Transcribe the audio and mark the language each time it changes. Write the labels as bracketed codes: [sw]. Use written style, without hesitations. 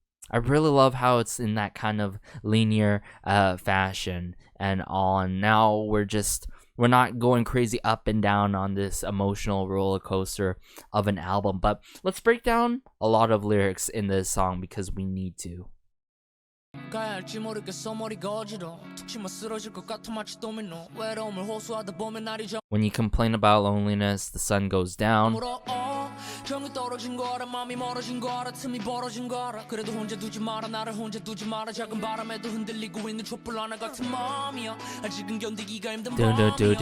[en] I really love how it's in that kind of linear fashion and all. And now we're not going crazy up and down on this emotional roller coaster of an album. But let's break down a lot of lyrics in this song because we need to. [ko] 가야 할지 모르겠어 머리가 어지러워 툭 치면 쓰러질 것 같아 마치 도미노 외로움을 호소하다 보면 날이 [en] When you complain about loneliness, the sun goes down. [ko] 정이 떨어진 거 알아 마음이 멀어진 거 알아 틈이 벌어진 거 알아 그래도 혼자 두지 마라 나를 혼자 두지 마라 작은 바람에도 흔들리고 있는 촛불 하나 같은 마음이야 아직은 견디기가 힘든 마음이야